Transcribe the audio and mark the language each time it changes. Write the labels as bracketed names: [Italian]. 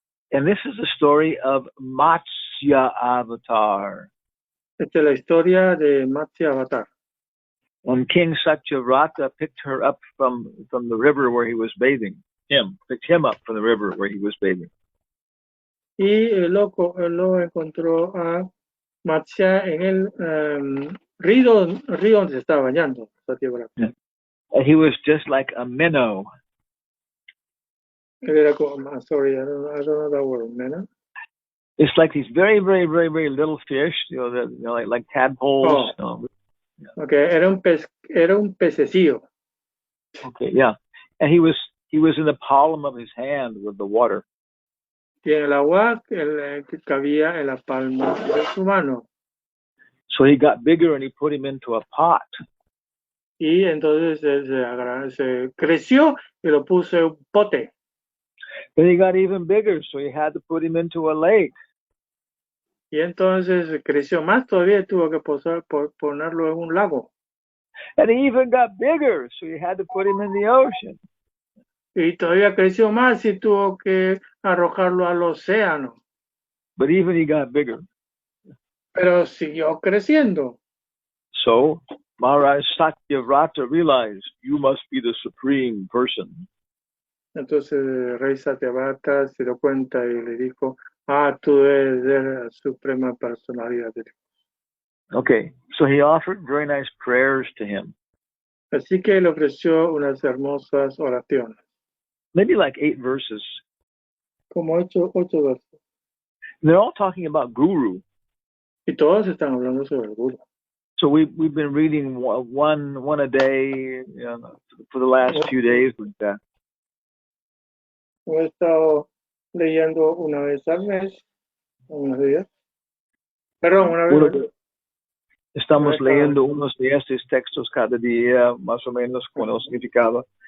[English] And this is the story of Matsya Avatar. [Spanish] Esta es la historia de Matsya Avatar. [English] When King Satyavrata picked her up from the river where he was bathing, picked him up from the river where he was bathing. [Spanish] Y él lo encontró a Matsya en el río donde se estaba bañando, Satyavrata. [English] Yeah. And he was just like a minnow. [Spanish] Él era como, [English] sorry, I don't know that word, man. It's like these very, very, very, very little fish, like tadpoles. [Spanish] Oh. Okay, era un pececillo. [English] Okay, yeah. And he was in the palm of his hand with the water. [Spanish] Y en el agua que cabía en la palma de su mano. [English] So he got bigger and he put him into a pot. [Spanish] Y entonces se creció y lo puso en un pote. [English] Then he got even bigger, so he had to put him into a lake. [Spanish] Y entonces creció más todavía y tuvo que ponerlo en un lago. [English] And he even got bigger, so he had to put him in the ocean. [Spanish] Y todavía creció más y tuvo que arrojarlo al océano. [English] But even he got bigger. [Spanish] Pero siguió creciendo. [English] So Maharaj Satyavrata realized, you must be the supreme person. [Spanish] Entonces el rey Satyavrata se dio cuenta y le dijo, tú debes ser la suprema personalidad de Dios. [English] Okay, so he offered very nice prayers to him. [Spanish] Así que le ofreció unas hermosas oraciones. [English] Maybe like 8 verses. [Spanish] Como 8 versos. [English] And they're all talking about Guru. [Spanish] Y todos están hablando sobre el Guru. [English] So we've been reading one a day for the last few days like that. [Spanish] He estado leyendo una vez al mes, unos días. Perdón, una vez. Estamos leyendo unos de estos textos cada día, más o menos con el significado.